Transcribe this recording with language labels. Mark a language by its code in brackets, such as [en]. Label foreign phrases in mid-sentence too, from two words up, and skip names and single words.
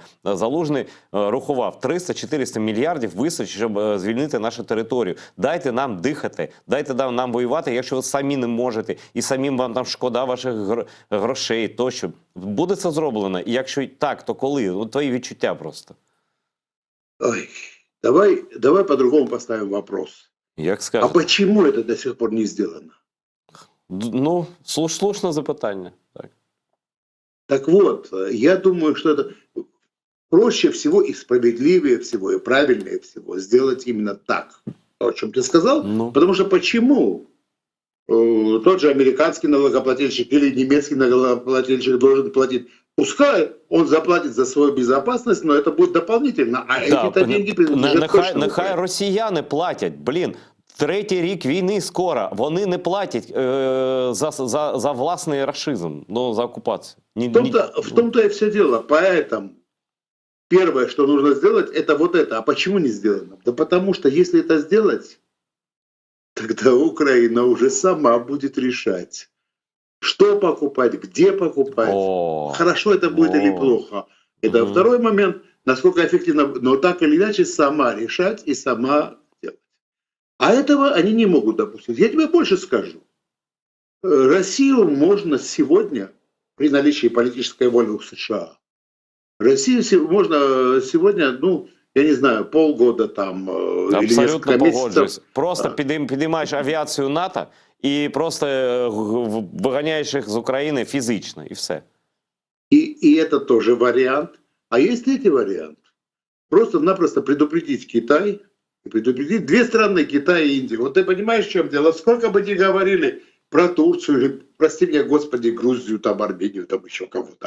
[uk] Залужний рахував 300-400 мільярдів вистачить, щоб звільнити нашу територію. Дайте нам дихати, дайте нам воювати, якщо ви самі не можете, і самим вам там шкода ваших грошей, тощо. Буде це зроблено? І якщо так, то коли? От твої відчуття просто. [ru] Ой, давай по-другому поставим вопрос. [uk] Як А скажете. [ru] почему это до сих пор не сделано? [uk] Ну, слушне запитання. Так. [ru] Так вот, я думаю, что это проще всего и справедливее всего, и правильнее всего сделать именно так, о чем ты сказал. Ну. Потому что почему тот же американский налогоплательщик или немецкий налогоплательщик должен платить? Пускай он заплатит за свою безопасность, но это будет дополнительно. А эти-то деньги принадлежат точно [uk] Нехай [ru] Украине. [uk] росіяни платять. Блін, третій рік війни скоро. Вони не платять за власний рашизм, ну, за окупацію. [ru] В том-то и все дело. Поэтому первое, что нужно сделать, это вот это. А почему не сделано? Да потому что если это сделать, тогда Украина уже сама будет решать, что покупать, где покупать, хорошо это будет или плохо. Это второй момент, насколько эффективно, но так или иначе сама решать и сама делать. А этого они не могут допустить. Я тебе больше скажу. Россию можно сегодня, при наличии политической воли у США, Россию можно сегодня, ну, я не знаю, полгода там или несколько [uk] Абсолютно [ru] месяцев. [uk] погоджуюсь. Просто підіймаєш авіацію НАТО і просто виганяєш їх з України фізично, і все. [ru] И это тоже вариант. А есть третий вариант. Просто-напросто предупредить Китай, и предупредить две страны, Китай и Индию. Вот ты понимаешь, в чем дело? Сколько бы ни говорили про Турцию, или, прости меня, Господи, Грузию, там, Армению, там еще кого-то.